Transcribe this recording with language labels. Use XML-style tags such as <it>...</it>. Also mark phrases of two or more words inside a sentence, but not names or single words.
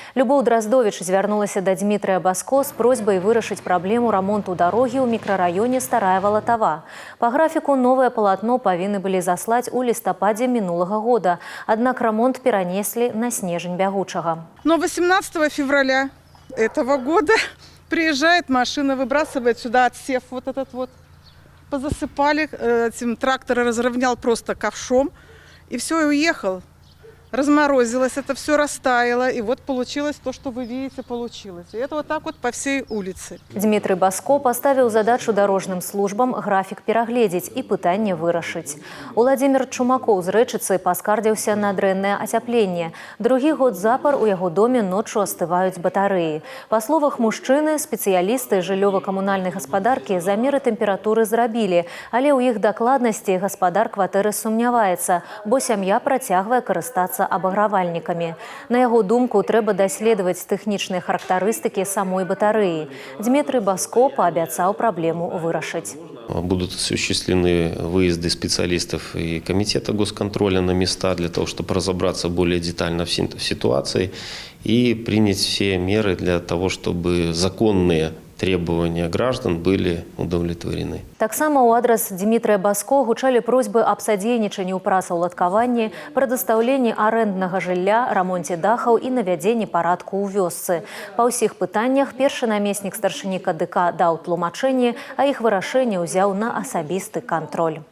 <be>Любоў Драздович звярнулася да Дмітрия Баско з просьбай вырашыць праблему рамонту дарогі ў мікрараёне Старая Валатава. Па графіку новае палатно павінны былі заслаць у лістападзе мінулага года, аднак рамонт перанеслі на снежень бягучага.</be> <ru>Но 18 февраля этого года приезжает машина, выбрасывает сюда отсев вот этот вот. Позасыпали, этим трактор разровнял просто ковшом, и все, и уехал. Разморозилось, это все растаяло, и вот получилось то, что вы видите, получилось. И это вот так вот по всей улице.</ru> <be>Дмітрый Баско поставіў задачу дарожным службам графік перагледзець і пытанне вырашыць. Уладзімір Чумакоў з Рэчыцы паскардзіўся на дрэннае ацяпленне. Другі год запар у яго доме ноччу астываюць батарэі. Па словах мужчыны, спецыялісты жыллёва-камунальнай гаспадаркі замеры тэмпературы зрабілі, але ў іх дакладнасці гаспадар кватэры сумняваецца, бо сям'я працягвае карыстацца абагравальнікамі. На яго думку, трэба даследаваць тэхнічныя характарыстыкі самой батарэі. Дмітрий Баско паабяцаў праблему вырашыць.</be> <ru>Будут осуществлены выезды специалистов и комитета госконтроля на места для того, чтобы разобраться более детально в ситуации и принять все меры для того, чтобы законные требования граждан были удовлетворены.</ru> <be>Таксама ў адрас Дмітрия Баско гучалі просьбы аб садзейнічанні ў працаўладкаванні, прадастаўленні арэнднага жылля, рамонце дахаў і навядзенні парадку ў вёсцы. Па ўсіх пытаннях першы намеснік старшыні КДК даў тлумачэнне, а іх вырашэнне ўзяў на асабісты кантроль.</be>